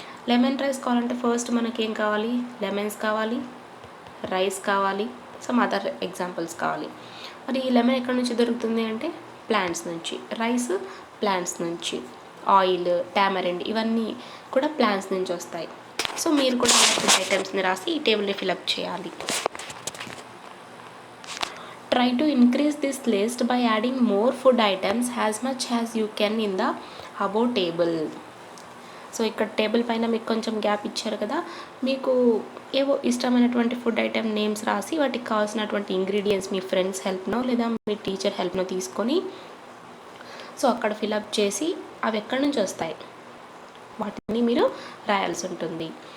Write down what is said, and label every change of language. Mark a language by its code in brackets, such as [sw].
[te] Lemon rice కావాలంటే first మనకి ఏం కావాలి? లెమన్స్ కావాలి, రైస్ కావాలి, [en] some other examples [te] కావాలి. మరి ఈ లెమన్ ఎక్కడి నుంచి దొరుకుతుంది అంటే ప్లాంట్స్ నుంచి, రైస్ ప్లాంట్స్ నుంచి, ఆయిల్, టామరిండ్ ఇవన్నీ కూడా ప్లాంట్స్ నుంచి వస్తాయి. సో మీరు కూడా ఫుడ్ ఐటమ్స్ని రాసి ఈ టేబుల్ని ఫిలప్ చేయాలి. [en] Try to increase this list by adding more food items as much as you can in the above table. [te] So ఇక్కడ టేబుల్ పైన మీకు కొంచెం గ్యాప్ ఇచ్చారు కదా, మీకు ఏవో ఇష్టమైనటువంటి ఫుడ్ ఐటెం నేమ్స్ రాసి వాటికి కావాల్సినటువంటి ఇంగ్రీడియంట్స్ మీ ఫ్రెండ్స్ హెల్ప్నో లేదా మీ టీచర్ హెల్ప్నో తీసుకొని సో అక్కడ ఫిలప్ చేసి అవి ఎక్కడి నుంచి వస్తాయి వాటిని మీరు రాయాల్సి ఉంటుంది.